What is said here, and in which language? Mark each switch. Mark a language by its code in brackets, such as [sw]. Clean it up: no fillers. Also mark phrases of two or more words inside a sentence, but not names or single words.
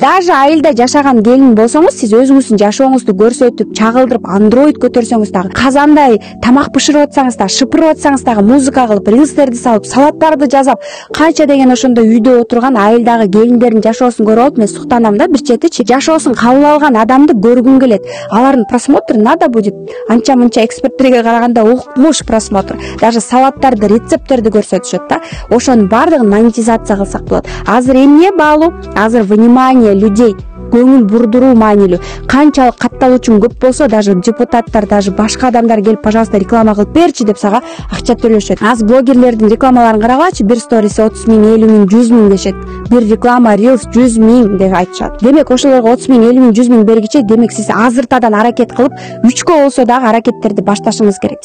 [ky] Даже айылда жашаган келин болсоңуз, сиз өзүңүздүн жашооңузду көрсөтүп, чагылдырып, андроид көтөрсөңүз дагы, казандай тамак бышырып атсаңыз да, шыпырып атсаңыз дагы, музыка кылып, рилстерди салып, салаттарды жазап, канча деген ошондо үйдө отурган айылдагы келиндердин жашоосун көрүп алып, мен суктанам да, бир четичи жашоосун кабыл алган адамды көргүм келет. Алардын [ru] просмотру надо будет [ky] анча-мынча эксперттерге караганда укмуш просмотр. Даже салаттарды, рецепттерди көрсөтүшөт да. Ошонун баардыгын монетизация кылсак болот. Азыр эмне баалуу? Азыр [ru] внимание людей, [ky] көңүл бурдуруу маанилүү. Канчалык катталуучуң көп болсо, даже депутаттар, даже башка адамдар келип, пожалуйста, реклама кылып берчи деп сага акча төлөшөт. Az блогерлердин рекламаларын карагачы, бир сториси 30 000, 50 000, 100 000 дешет. Бир реклама рилс 100 000 деп айтышат. Демек ошолорго 30 000, 50 000, 100 000 бергиче, демек сиз азыртадан аракет кылып, 3кө болсо дагы аракеттерди башташыңыз керек.